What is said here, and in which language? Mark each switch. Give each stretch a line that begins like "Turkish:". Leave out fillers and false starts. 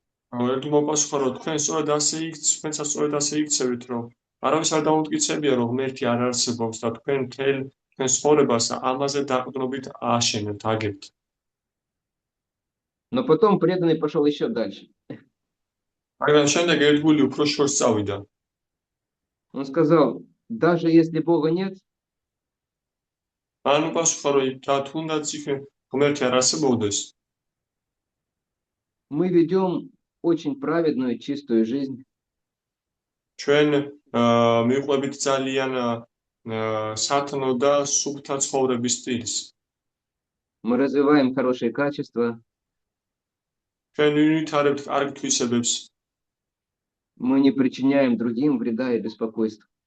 Georgian: ერთგულმა პასუხა რომ თქვენ სწორედ ასე იქცევით რომ არავის არ დაუმტკიცებია რომ ღმერთი არ არსებობს და თქვენ თქვენ ცხოვრებას ამაზე დაყრდნობით აშენებთ, აგებთ.
Russian: Но потом преданный пошел еще дальше.
Georgian: მაგრამ შემდეგ ერთგული უფრო შორს წავიდა.
Russian: Он сказал: даже если Бога нет,
Georgian: ანუ პასუხა რომ თუნდაც იქ ღმერთი არ არსებობდეს,
Russian: мы ведем очень праведную, чистую жизнь.
Georgian: ჩვენ მივყვებით ძალიან სათნო და სუფთა ცხოვრების სტილს.
Russian: Мы развиваем хорошие качества.
Georgian: ჩვენ ვითარებთ კარგ თვისებებს.
Russian: Мы не причиняем другим вреда и беспокойств.